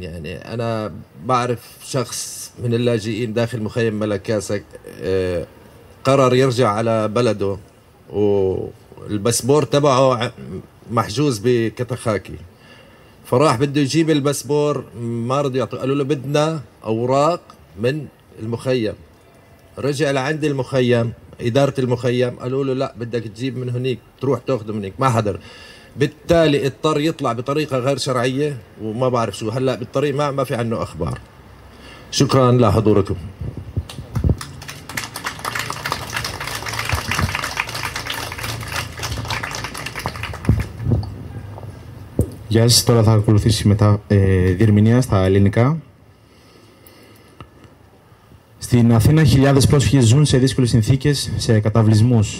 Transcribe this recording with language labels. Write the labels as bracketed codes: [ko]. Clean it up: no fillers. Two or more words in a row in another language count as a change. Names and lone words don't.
[ar] يعني أنا بعرف شخص من اللاجئين داخل مخيم ملاكاسا قرر يرجع على بلده، والباسبور تبعه محجوز بكتخاكي، فراح بده يجيب الباسبور، ما رضوا يعطوا، قالوا له بدنا أوراق من المخيم. رجع لعند المخيم، إدارة المخيم، قالوا له لا بدك تجيب من هنيك، تروح تاخذه من هنيك، ما حضر. بالتالي اضطر يطلع بطريقة غير شرعية، وما بعرف شو هلا بالطريق، ما في عنه أخبار. شكرا لحضوركم. [el] Γεια σας, τώρα θα ακολουθήσει μετά διερμηνία στα ελληνικά. Στην Αθήνα χιλιάδες πρόσφυγες ζουν σε δύσκολες συνθήκες, σε καταβλισμούς.